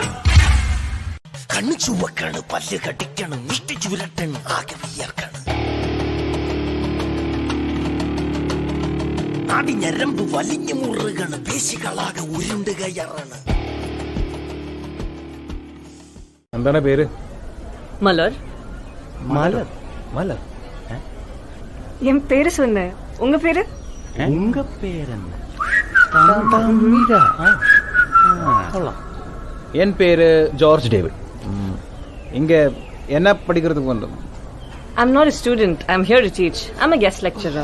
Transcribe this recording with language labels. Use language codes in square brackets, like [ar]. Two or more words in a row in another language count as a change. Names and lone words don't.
[ml] കണ്ണു ചുവക്കാണ്, പല്ല് കടിക്കണം, മുഷ്ടി ചുരട്ടണ്, ആകെ വിയർക്കണം, നാടി ഞരമ്പ് വലിഞ്ഞു മുറുകണ്, പേശികളാകെ ഉരുണ്ട് കയറണ്. എന്താണ് പേര്? [ta] மலர். மலர். மலர். என் பேரு சொன்னேன். உங்க பேரு? உங்க பேர் என்ன? என் பேரு ஜார்ஜ் டேவிட். இங்க என்ன படிக்கிறதுக்கு வந்தோம்? [en] I'm not a student. I'm here to teach. I'm a guest lecturer.